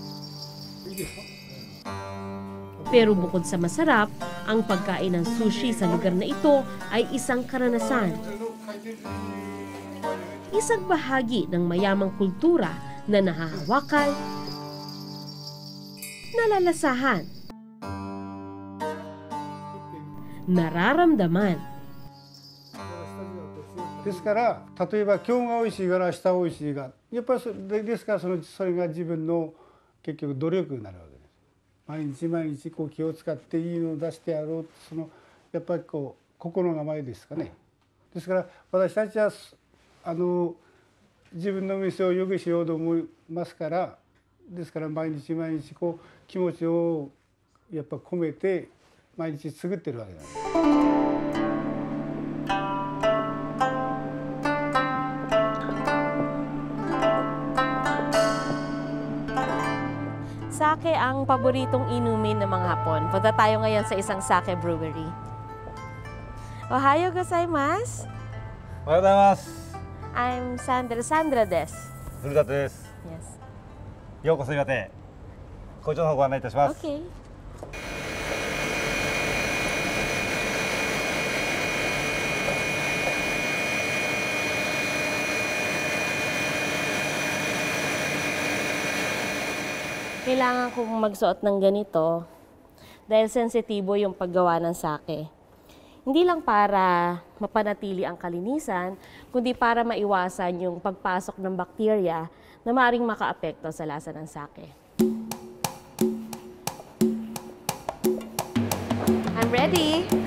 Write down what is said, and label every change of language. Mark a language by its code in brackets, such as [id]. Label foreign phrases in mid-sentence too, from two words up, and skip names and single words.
[tl] Pero bukod sa masarap, ang pagkain ng sushi sa lugar na ito ay isang karanasan. Isang bahagi ng mayamang kultura na nahahawakan, nalalasahan, nararamdaman. [ja] ですから例えば今日が美味しいから明日美味しいがやっぱりですからそれが自分の結局努力になるわけです。毎日毎日こう気を使っていいのを出してやろうやっぱりこう心構えですかね。ですから私たちは自分の店を良くしようと思いますから、ですから毎日毎日こう気持ちをやっぱ込めて毎日作ってるわけなんです。 [tl] Sake ang paboritong inumin ng mga Hapon. Punta tayo ngayon sa isang sake brewery. [ja] おはようございます. おはようございます. [en] I'm Sandra desu. [ja] Furuta desu. [en] Yes. [ja] ようこそ岩手。校長の方ご案内いたします。 [en] Okay. [tl] Kailangan kong magsuot ng ganito dahil sensitibo yung paggawa ng sake. Hindi lang para mapanatili ang kalinisan, kundi para maiwasan yung pagpasok ng bakterya na maaaring makaapekto sa lasa ng sake. [en] I'm ready!